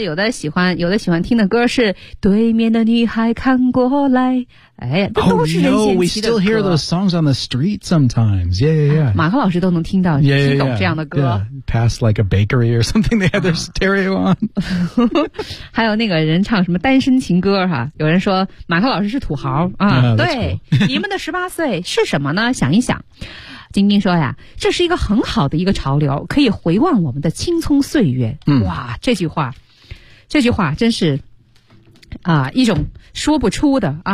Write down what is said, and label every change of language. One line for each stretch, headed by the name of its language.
Chinese: 有的喜欢听的歌是对面的女孩看过来哎，这都是任贤齐的歌
English: Oh no, we still hear those songs on the street sometimes Yeah, yeah, yeah、
Chinese: 啊、马克老师都能听到
English: yeah, yeah,
Chinese: 听懂这样的歌
English: yeah, yeah. Pass like a bakery or something They have their stereo on
Chinese: 还有那个人唱什么单身情歌哈、啊，有人说马克老师是土豪、啊
English: yeah,
Chinese: 对、
English: cool.
Chinese: 你们的十八岁是什么呢想一想晶晶说呀这是一个很好的一个潮流可以回望我们的青葱岁月、嗯、哇这句话真是啊，一种说不出的啊。